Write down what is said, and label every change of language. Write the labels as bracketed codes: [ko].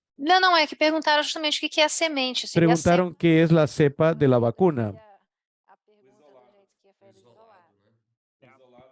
[pt] Não, é que perguntaram justamente o que é a semente. Seria a [es] Preguntaron qué es la cepa de la vacuna, [pt] A pergunta do jeito que foi isolado.